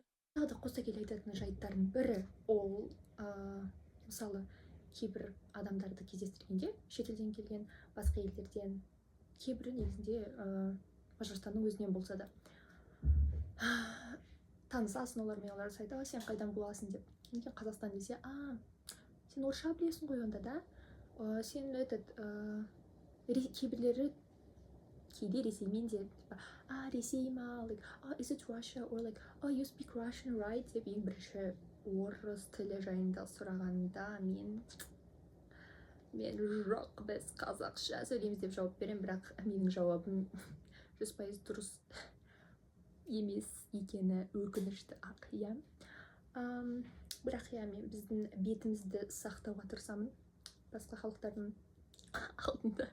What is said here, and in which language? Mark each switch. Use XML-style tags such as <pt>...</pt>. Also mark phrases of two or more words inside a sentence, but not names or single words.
<kk>Тағы да қоса келе айтатын жайттардың бірі ол мысалы кейбір адамдарды кездестіргенде, шетелден келген, басқа елдерден, кейбірі негізінде Мажарстанның өзінен болса да танысасың олармен, олар айтады, сен қайдан боласың деп. Кейін Қазақстан десе, сен орысша білесің ғой онда, да? Сен кейбірлері кейде ресеймен де Ресей ма,</kk> <en>is it Russia, or you speak Russian, right?</en> <kk>деп ең бірінші орыс тілі жайында сұрағанда мен жоқ, біз қазақша сөйлейміз деп жауап беремін, бірақ менің жауабым 100% дұрыс емес екені өкінішті ақ, бірақ мен біздің бетімізді сақтауға тырысамын басқа халықтардың алдында.</kk>